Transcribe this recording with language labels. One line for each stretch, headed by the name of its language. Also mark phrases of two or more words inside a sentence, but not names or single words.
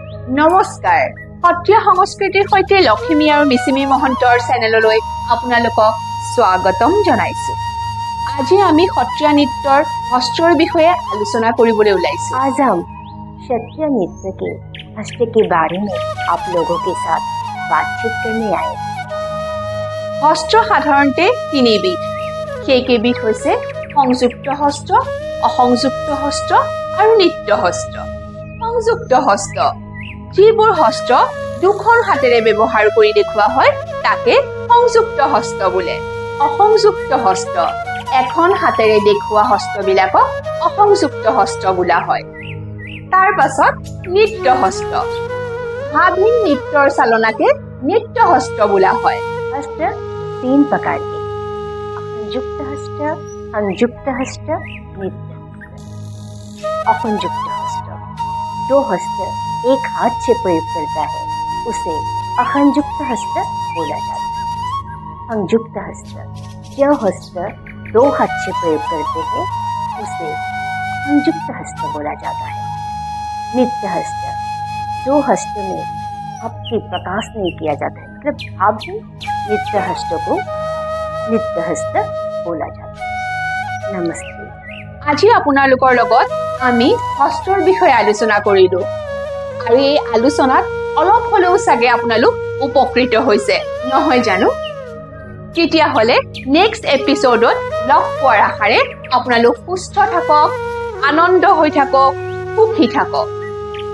Assamese: নমস্কাৰ সত্ৰীয়া সংস্কৃতিৰ সৈতে লক্ষ্মী আৰু মিচিমি মহন্তৰ চেনেললৈ আপোনালোকক স্বাগতম জনাইছো। আজি আমি সত্ৰীয়া নৃত্যৰ হস্তৰ বিষয়ে আলোচনা কৰিবলৈ ওলাইছো।
Hindi: आज हम क्षत्रिय नृत्य के हस्त के बारे में आप लोगों के साथ बातचीत करने आए।
Assamese: হস্ত্ৰ সাধাৰণতে তিনিবিধ। সেইকেইবিধ হৈছে সংযুক্ত হস্ত্ৰ, অসংযুক্ত হস্ত্ৰ আৰু নৃত্য হস্ত্ৰ। সংযুক্ত হস্ত যিবোৰ হস্ত্ৰ দুখন হাতেৰে ব্যৱহাৰ কৰি দেখুওৱা হয় তাকে সংযুক্ত হস্ত বোলে। অসংযুক্ত হস্ত এখন হাতেৰে দেখুওৱা হস্তবিলাকক অসংযুক্ত হস্ত বোলা হয়। তাৰ পাছত নৃত্য হস্ত ভাৱহীন নৃত্যৰ চালনাকে নৃত্য হস্ত বোলা হয়।
Hindi: हस्त तीन प्रकार के, संयुक्त हस्त, संयुक्त हस्त, नृत्य हस्त। असंयुक्त हस्त जो हस्त एक हाथ से प्रयोग करता है उसे असंयुक्त हस्त बोला जाता है। संयुक्त हस्त जो हस्त दो हाथ से प्रयोग करते हैं उसे संयुक्त हस्त बोला जाता है। नृत्य हस्त जो हस्त में भाव की प्रकाश नहीं किया जाता है, मतलब भाव नृत्य हस्त को नृत्य हस्त बोला जाता है। नमस्ते।
Assamese: আজি আপোনালোকৰ লগত আমি হস্তৰ বিষয়ে আলোচনা কৰিলো আৰু এই আলোচনাত অলপ হ'লেও চাগে আপোনালোক উপকৃত হৈছে নহয় জানো? তেতিয়াহ'লে
English: next episodeত
Assamese: লগ পোৱাৰ আশাৰে আপোনালোক সুস্থ থাকক, আনন্দ হৈ থাকক, সুখী থাকক।